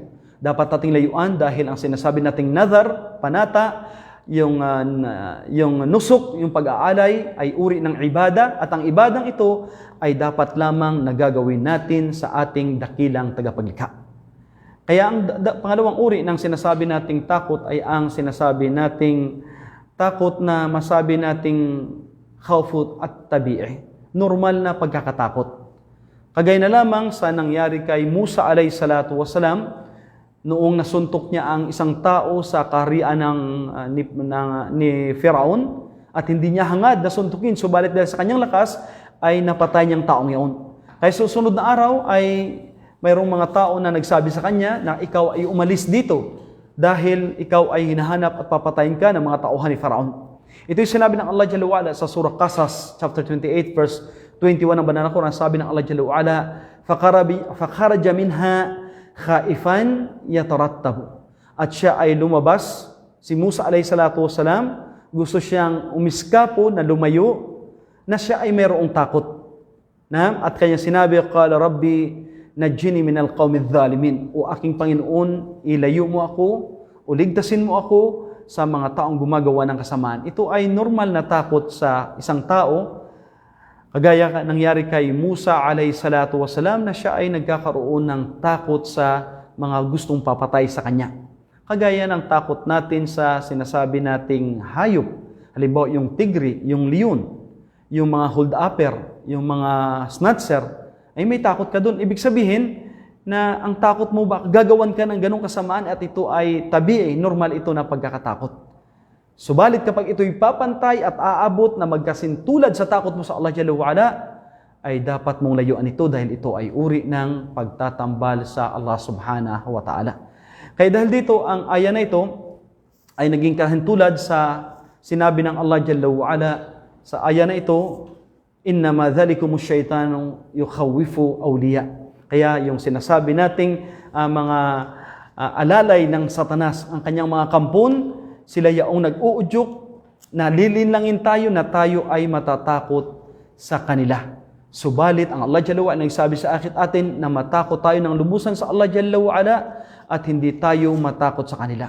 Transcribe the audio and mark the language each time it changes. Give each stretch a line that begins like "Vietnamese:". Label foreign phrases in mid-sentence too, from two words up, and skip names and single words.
Filipino: Dapat nating layuan dahil ang sinasabi nating nazar, panata, yung nusuk, yung pag-aalay ay uri ng ibada, at ang ibadang ito ay dapat lamang nagagawin natin sa ating dakilang tagapaglikha. Kaya ang pangalawang uri ng sinasabi nating takot ay ang sinasabi nating takot na masabi nating
Arabic: خوف الطبيعي,
Filipino: normal na pagkakatakot. Kagaya na lamang sa nangyari kay Musa
Arabic: عليه الصلاة والسلام,
Filipino: noong nasuntok niya ang isang tao sa kaharian ni Firaun, at hindi niya hangad na suntukin, subalit dahil sa kanyang lakas ay napatay niyang taong iyon. Kaya susunod na araw ay mayroong mga tao na nagsabi sa kanya na ikaw ay umalis dito dahil ikaw ay hinahanap at papatayin ka ng mga tauhan ni Faraon. Ito yung sinabi ng Allah
Arabic: جل وعلا
Filipino: sa surah Qasas,
English: chapter 28, verse 21
Filipino: ng Banal na Quran. Sabi ng
Arabic: Allah جل وعلا, فَخَرَجَ مِنْهَا خَائِفًا يَتَرَتَّبُ.
Filipino: At siya ay lumabas, si Musa
Arabic: عليه الصلاة والسلام,
Filipino: gusto siyang umiskapo na lumayo, na siya ay mayroong takot. At kanya sinabi,
Arabic: قَالَ رَبِّي نجني من القوم الظالمين.
Filipino: O aking Panginoon, ilayo mo ako, o ligtasin mo ako sa mga taong gumagawa ng kasamaan. Ito ay normal na takot sa isang tao, kagaya nangyari kay Musa
Arabic: عليه الصلاة والسلام
Filipino: na siya ay nagkakaroon ng takot sa mga gustong papatay sa kanya. Kagaya ng takot natin sa sinasabi nating hayop. Halimbawa yung tigre, yung leon, yung mga hold-upper, yung mga snatcher, ay may takot ka doon. Ibig sabihin na ang takot mo ba, gagawan ka ng ganong kasamaan at ito ay tabi, normal ito na pagkakatakot. Subalit kapag ito'y papantay at aabot na magkasintulad sa takot mo sa Allah
Arabic: جل وعلا,
Filipino: ay dapat mong layuan ito dahil ito ay uri ng pagtatambal sa Allah
Arabic: سبحانه وتعالى.
Filipino: Kaya dahil dito, ang aya na ito ay naging kahintulad sa sinabi ng Allah
Arabic: جل وعلا
Filipino: sa aya na ito,
Arabic: إنما ذلكم الشيطان يخوف أولياء.
Filipino: Kaya yung sinasabi nating mga alalay ng Satanas, ang kanyang mga kampon, sila yaong nag-uudyok na lilinlangin tayo na tayo ay matatakot sa kanila. Subalit ang Allah
Arabic: جل وعلا
Filipino: nagsabi sa atin na matakot tayo ng lubusan sa Allah
Arabic: جل وعلا
Filipino: at hindi tayo matakot sa kanila.